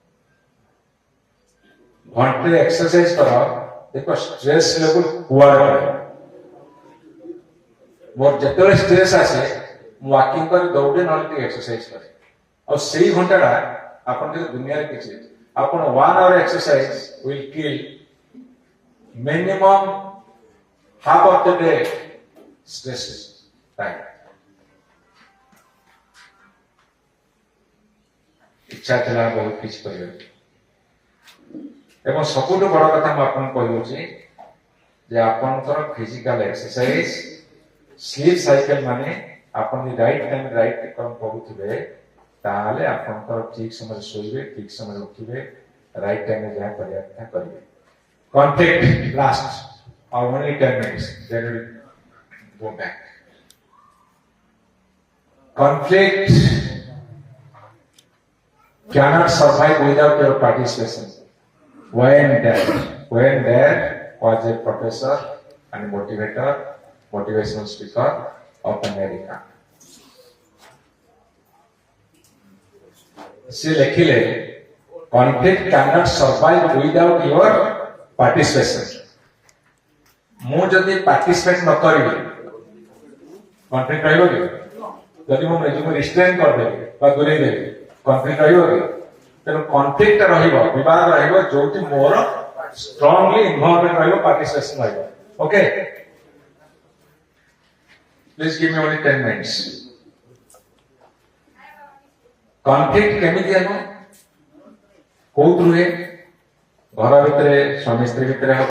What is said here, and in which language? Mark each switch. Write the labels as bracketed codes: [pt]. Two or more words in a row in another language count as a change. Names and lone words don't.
[or] ଘଣ୍ଟେ ଏକ୍ସରସାଇଜ କର, ଦେଖ [en] stress level [or] କୁଆଡେ। ମୋର ଯେତେବେଳେ ଷ୍ଟ୍ରେସ୍ ଆସେ ମୁଁ ୱାକିଂ କରି ଦୌଡେ, ନହେଲେ ଟିକେ ଏକ୍ସରସାଇଜ କରେ, ଆଉ ସେଇ ଘଣ୍ଟାଟା ଆପଣ ଯଦି ଦୁନିଆରେ କିଛି ଆପଣ [en] 1 hour exercise will kill minimum half of the day stress time. [or] ଇଚ୍ଛା ଥିଲା ବହୁତ କିଛି କରିବାକୁ, ଏବଂ ସବୁଠୁ ବଡ କଥା ମୁଁ ଆପଣଙ୍କୁ କହିଦଉଛି ଯେ ଆପଣଙ୍କର [en] physical exercise sleep cycle, [or] ମାନେ ଆପଣ ଯଦି [en] right time right [or] କାମ କରୁଥିବେ ତାହେଲେ ଆପଣଙ୍କର ଠିକ ସମୟରେ ଶୋଇବେ, ଠିକ ସମୟରେ ଉଠିବେ, [en] right timeରେ [or] ଯାହା କରିବା କଥା କରିବେ। [en] conflict last only 10 minutes, then we'll go back. Conflict cannot survive without your participation. When there was a professor and motivator, motivational speaker of America. [or] ସେ ଲେଖିଲେ [en] conflict cannot survive without your participation. [or] ମୁଁ ଯଦି ପାର୍ଟିସିପେଟ ନ କରିବି କନଫ୍ଲିକ୍ଟ ରହିବ କି? ଯଦି ମୁଁ ନିଜକୁ ରିଷ୍ଟ୍ରେନ୍ କରିଦେବି ବା ଦୂରେଇ ଦେବି, କନଫ୍ଲିକ୍ଟ ରହିବ କି? ତେଣୁ କନଫ୍ଲିକ୍ଟ ରହିବ, ବିବାଦ ରହିବ ଯୋଉଠି ମୋର [en] strongly involvement [or] ରହିବ, ପାର୍ଟିସିପେସନ ରହିବ। [en] okay, please give me only 10 minutes. [or] କନଫ୍ଲିକ୍ଟ କେମିତି ହେବ, କୋଉଠୁ ହୁଏ? ଘର ଭିତରେ ସ୍ୱାମୀ ସ୍ତ୍ରୀ ଭିତରେ